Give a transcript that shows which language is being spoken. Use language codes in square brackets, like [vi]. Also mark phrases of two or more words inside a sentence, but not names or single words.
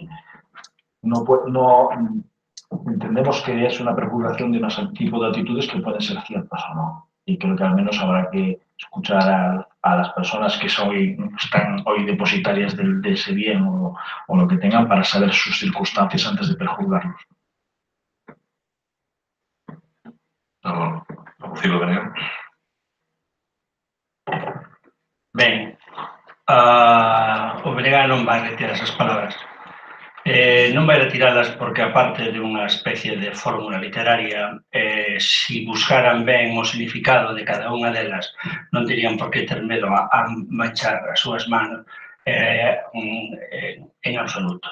[es] No entendemos que es una prejuzgación de un tipo de actitudes que pueden ser ciertas o no. Y creo que al menos habrá que escuchar a las personas que están hoy depositarias de ese bien o lo que tengan para saber sus circunstancias antes de prejuzgarlos. [gl] Ben, o Brega non vai retirar esas palabras. Non vai retiralas porque, aparte de unha especie de fórmula literaria, si buscaran ben o significado de cada unha delas, non terían por que ter medo a manchar as súas manos en absoluto.